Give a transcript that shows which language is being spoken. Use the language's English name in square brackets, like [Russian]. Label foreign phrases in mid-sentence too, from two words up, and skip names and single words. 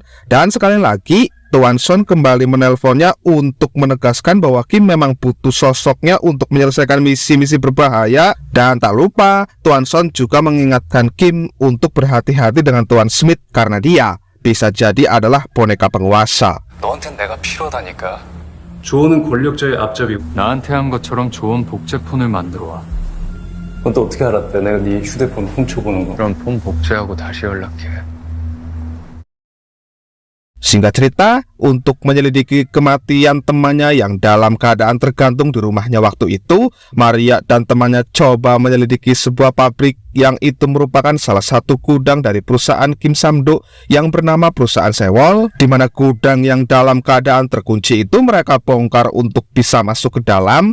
[Indonesian] Dan sekali lagi, Tuan Son kembali menelponnya untuk menegaskan bahwa Kim memang butuh sosoknya untuk menyelesaikan misi-misi berbahaya. Dan tak lupa, Tuan Son juga mengingatkan Kim untuk berhati-hati dengan Tuan Smith karena dia bisa jadi adalah boneka penguasa. [Korean] 너한텐 내가 필요하다니까. 조언은 권력자의 앞잡이고. 나한테 한 것처럼 좋은 복제폰을 만들어 와. 그건 또 어떻게 알았대? 내가 네 휴대폰 훔쳐보는 거. 그럼 폰 복제하고 다시 연락해. [Indonesian] Singkat cerita, untuk menyelidiki kematian temannya yang dalam keadaan tergantung di rumahnya waktu itu, Maria dan temannya coba menyelidiki sebuah pabrik yang itu merupakan salah satu gudang dari perusahaan Kim Sam-do yang bernama perusahaan Sewol, di mana gudang yang dalam keadaan terkunci itu mereka bongkar untuk bisa masuk ke dalam.